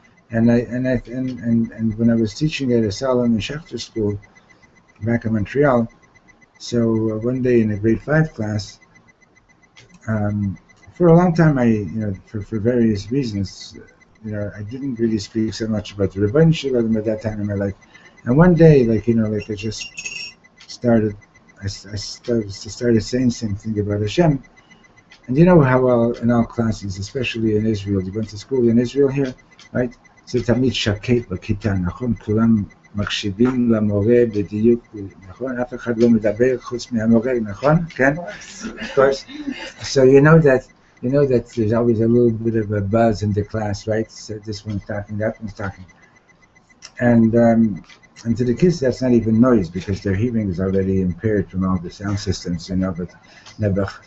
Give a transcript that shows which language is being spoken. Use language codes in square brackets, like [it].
[en] And when I was teaching at a Solomon Schechter school back in Montreal, so one day in a grade 5 class, for a long time for various reasons, I didn't really speak so much about the Rebbeinu Shalom at that time in my life. And one day, I just started saying something about Hashem. And you know how well in all classes, especially in Israel, you went to school in Israel here, right? [he] זה תמיד שקט בכיתה, נכון? כולם מקשיבים למורה בדיוק, נכון? אף אחד לא מדבר חוץ מהמורה, נכון? כן? [en] Of course. So you know that there's always a little bit of a buzz in the class, right? So this one's talking, that one's talking. And to the kids, that's not even noise because their hearing is already impaired from all the sound systems, but never.